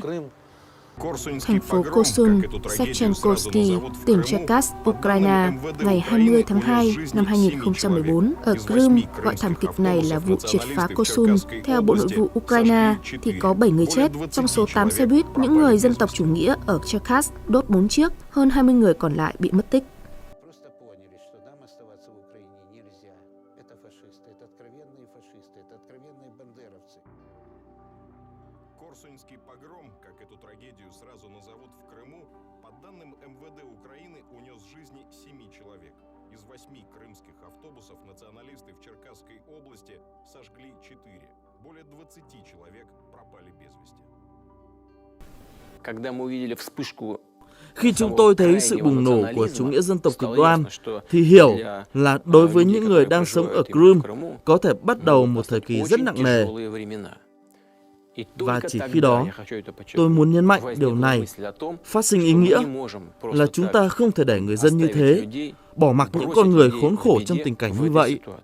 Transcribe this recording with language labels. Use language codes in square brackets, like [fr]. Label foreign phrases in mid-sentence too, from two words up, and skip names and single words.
[vi] Thành phố Korsun, Shevchenkovsky, tỉnh Cherkassk, Ukraine, ngày 20 tháng 2 năm 2014. Ở Crimea, gọi thảm kịch này là vụ triệt phá Korsun. Theo Bộ Nội vụ Ukraine, thì có 7 người chết. Trong số 8 xe buýt, những người dân tộc chủ nghĩa ở Cherkassk đốt 4 chiếc, hơn 20 người còn lại bị mất tích. [ru] Корсуньский погром, как эту трагедию сразу назовут в Крыму, по данным МВД Украины, унес жизни 7 человек. Из 8 крымских автобусов националисты в Черкасской области сожгли 4. Более 20 человек пропали без вести. Когда мы увидели вспышку [vi] Khi chúng tôi thấy sự bùng nổ của chủ nghĩa dân tộc cực đoan, thì hiểu là đối với những người đang sống ở Crimea có thể bắt đầu một thời kỳ rất nặng nề. Và chỉ khi đó, tôi muốn nhấn mạnh điều này phát sinh ý nghĩa là chúng ta không thể để người dân như thế, bỏ mặc những con người khốn khổ trong tình cảnh như vậy.